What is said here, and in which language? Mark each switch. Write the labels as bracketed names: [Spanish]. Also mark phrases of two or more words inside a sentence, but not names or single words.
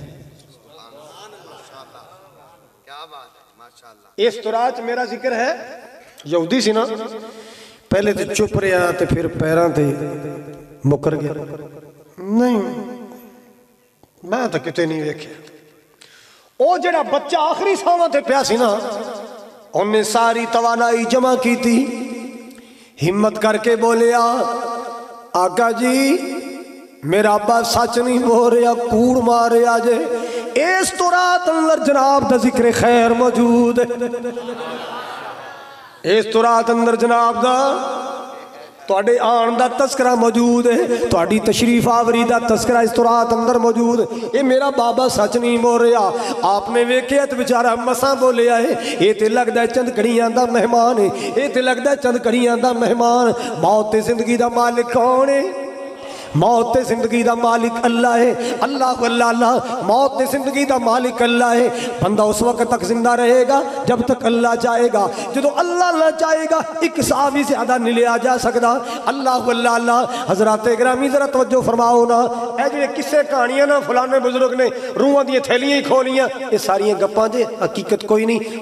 [Urdu] اس تورات میرا ذکر ہے؟ [Punjabi] یہودی سی نا، پہلے تے چپ رہا تے پھر پیران تے مکر گیا، نہیں میں تو کتے نہیں ویکھے۔ او جڑا بچہ آخری ساواں تے پیا سی نا، انہیں ساری توانائی جمع کی تھی، ہمت کر کے بولیا آقا جی میرا ابا سچ نہیں بول رہا، کوڑ مارے آجے، اس تورات اندر جناب دا ذکر خیر موجود ہے، اس تورات اندر جناب دا تواڈے آن دا تذکرہ موجود ہے، تواڈی تشریف آوری دا تذکرہ اس تورات اندر موجود ہے۔ یہ میرا بابا سچ نہیں بول رہا، آپ نے ویکھیا تے بیچارہ مساں بولیا ہے، یہ تے لگدا ہے چند گھڑیاں دا مہمان ہے، یہ تے لگدا ہے چند گھڑیاں دا مہمان۔ موت تے زندگی دا مالک کون ہے؟ موت تے زندگی دا مالک اللہ ہے، اللہ اللہ اللہ، موت تے زندگی دا مالک اللہ ہے۔ [Urdu] بندہ اس وقت تک زندہ رہے گا جب تک اللہ چاہے گا، جدو اللہ نہ چاہے گا ایک سا بھی زیادہ نہیں لیا جا سکتا۔ اللہ اللہ اللہ۔ [Punjabi] حضرات گرامی ذرا توجہ فرماؤ نا، اے جڑے کسے کہانیاں نا فلانے بزرگ نے روحاں دی تھیلیاں ہی کھولیاں، یہ ساری گپاں دے حقیقت کوئی نہیں۔